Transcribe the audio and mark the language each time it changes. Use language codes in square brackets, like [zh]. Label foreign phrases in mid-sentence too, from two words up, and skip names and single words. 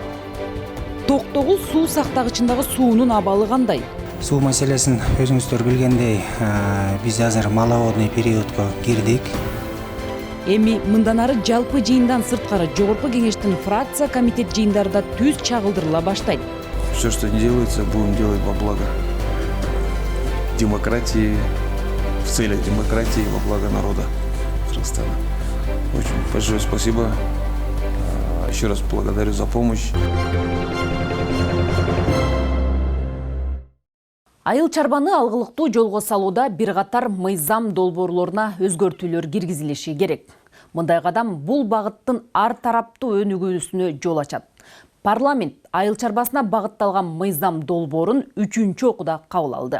[ky] Токтогул суу сактагычындагы суунун абалы кандай? Суу маселесин өзүңүздөр билгендей, биз азыр [ru] маловодный периодко [ky] кирдик. Эми мындан ары жалпы жыйындан сырткары жогорку кеңештин фракция комитет жыйындарында түз чагылдырыла баштайт. [ru] Все, что не делается, будем делать во благо демократии, в целях демократии, во благо народа Кыргызстана. Очень большое спасибо. Еще раз благодарю за помощь. [ky] Айыл чарбаны алгылыктуу жолго салууда бир катар мыйзам долбоорлоруна өзгөртүүлөр киргизилиши керек. Мындай кадам бул багыттын ар тараптуу өнүгүүсүнө жол ачат. Парламент айыл чарбасына багытталган мыйзам долбоорун 3-чү окууда кабыл алды.